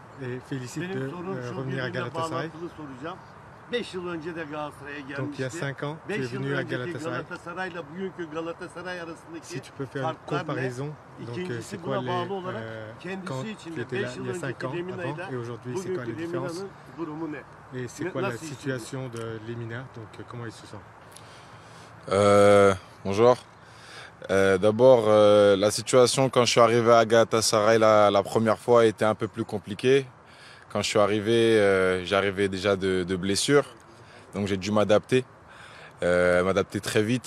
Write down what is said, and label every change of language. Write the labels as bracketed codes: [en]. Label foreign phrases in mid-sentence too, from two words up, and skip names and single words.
[tr] Benim sorum şu, birbirine bağlantılı soracağım. 5 yıl önce de Galatasaray'a gelmişti. 5 yıl önceki Galatasaray'la bugünkü Galatasaray arasındaki farklar ne? İkincisi buna bağlı olarak kendisi için de 5 yıl önceki Lemina'yla bugünkü Lemina'nın durumu ne? [fr] Et c'est quoi la situation de Lemina? Donc comment il se sent? Bonjour. D'abord, la situation quand je suis arrivé à Galatasaray la première fois était un peu plus compliquée. Quand je suis arrivé, j'arrivais déjà de blessures, donc j'ai dû m'adapter très vite.